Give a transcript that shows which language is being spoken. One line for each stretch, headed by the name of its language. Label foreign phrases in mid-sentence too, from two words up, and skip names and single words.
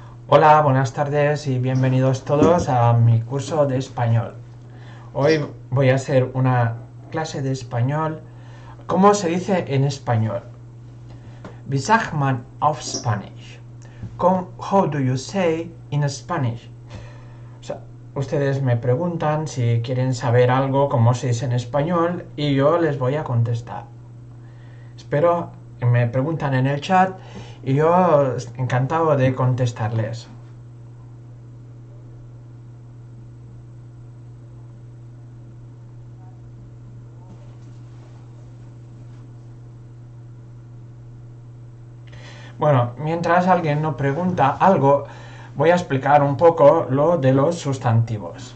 Spanish: Hola, buenas tardes y bienvenidos todos a mi curso de español. Hoy voy a hacer una clase de español. ¿Cómo se dice en español?
German: Wie sagt man auf Spanish?
English: How do you say in Spanish?
Spanish: O sea, ustedes me preguntan si quieren saber algo cómo se dice en español y yo les voy a contestar. Espero que me preguntan en el chat y yo encantado de contestarles. Bueno, mientras alguien no pregunta algo, voy a explicar un poco lo de los sustantivos.